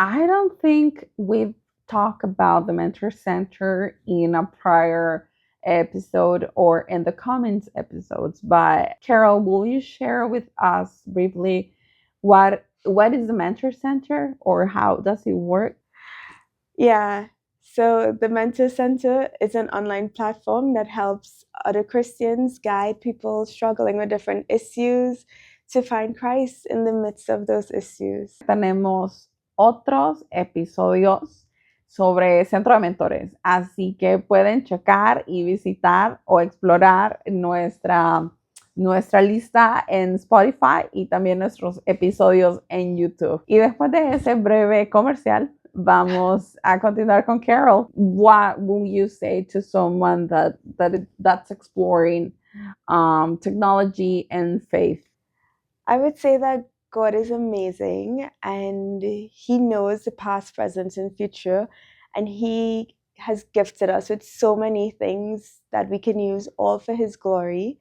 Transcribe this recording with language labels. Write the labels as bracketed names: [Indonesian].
[English] I don't think we've talked about the Mentor Center in a prior episode or in the comments episodes, but Carol, will you share with us briefly what is the Mentor Center or how does it work? Yeah. So the Mentor Center is an online platform that helps other Christians guide people struggling with different issues to find Christ in the midst of those issues. [Spanish] Tenemos otros episodios sobre Centro de Mentores, así que pueden checar y visitar o explorar nuestra lista en Spotify y también nuestros episodios en YouTube. Y después de ese breve comercial, vamos a continuar con Carol. [English] What will you say to someone that's exploring technology and faith? I would say that God is amazing and He knows the past, present, and future, and He has gifted us with so many things that we can use all for His glory.